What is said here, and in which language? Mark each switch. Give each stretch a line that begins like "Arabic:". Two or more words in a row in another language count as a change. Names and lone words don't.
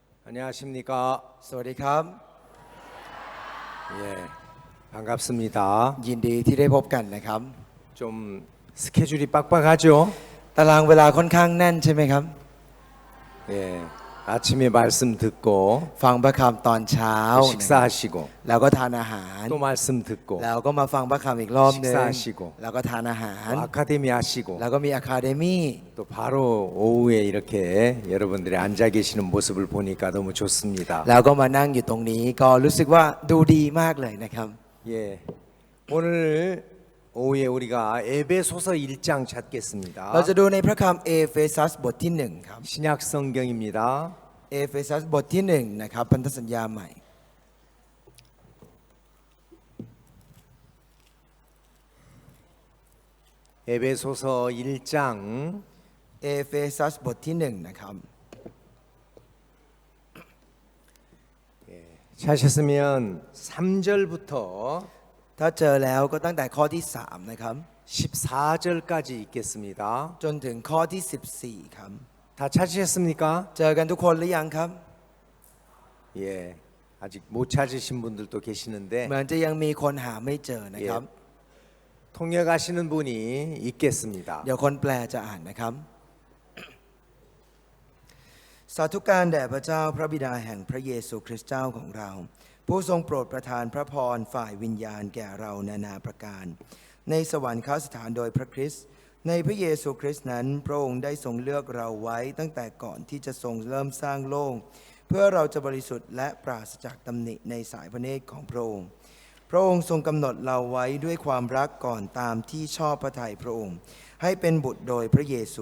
Korean: 안녕하십니까.
Thai: สวัสดีครับ
Korean: 예, 반갑습니다.
Thai: ยินดีที่ได้พบกันนะครับ
Korean: 좀 스케줄이 빡빡하죠?
Thai: ตารางเวลาค่อนข้างแน่นใช่ไหมครับ
Korean: 예, 아침에 말씀 듣고
Thai: ฟังพระคำตอนเช้า
Korean: 식사하시고
Thai: แล้วก็ทานอาหาร
Korean: 또 말씀 듣고
Thai: แล้วก็มาฟังพระคำอีกรอบหนึง
Korean: 식사하시고
Thai: แล้วก็ทานอาหาร
Korean: 또 아카데미 하시고
Thai: แล้วก็มีอะคาเดมี่
Korean: 또 바로 오후에 이렇게 여러분들이 앉아 계시는 모습을 보니까 너무 좋습니다.
Thai: แล้วก็มานั่งอยู่ตรงนี้ก็รู้สึกว่าดูดีมากเลยนะครับ
Korean: 예, 오늘 오후에 우리가 에베소서 1장
Thai: เรา
Korean: 찾겠습니다.
Thai: จะดูในพระคำเอเฟซัสบทที่1ครับ
Korean: 신약 성경입니다.
Thai: เอเฟซัสบทที่1นะครับพันธสัญญาใหม่
Korean: 에베소서 1장
Thai: เอเฟซัสบทที่1นะครับ
Korean: 찾으셨으면 3절부터
Thai: ถ้าเจอแล้วก็ตั้งแต่ข้อที่3นะครับ
Korean: 14절까지 읽겠습니다.
Thai: จนถึงข้อที่14ครับ
Korean: 다 찾으셨습니까?
Thai: เจอกันทุกคนหรือยังครับ
Korean: 예, 아직 못 찾으신 분들도 계시는데
Thai: เหมือนจะยังมีคนหาไม่เจอนะครับ
Korean: 통역하시는 분이 읽겠습니다.
Thai: เดี๋ยวคนแปลจะอ่านนะครับ สาธุการแด่พระเจ้าพระบิดาแห่งพระเยซูคริสต์เจ้าของเรา ผู้ทรงโปรดประทานพระพรฝ่ายวิญญาณ แก่เรานานาประการ ในสวรรคสถานโดยพระคริสต์ในพระเยซูคริสต์นั้นพระองค์ได้ทรงเลือกเราไว้ตั้งแต่ก่อนที่จะทรงเริ่มสร้างโลก เพื่อเราจะบริสุทธิ์และปราศจากตำหนิในสายพระเนตรของพระองค์ พระองค์ทรงกำหนดเราไว้ด้วยความรักก่อนตามที่ชอบพระทัยพระองค์ ให้เป็นบุตรโดยพระเยซู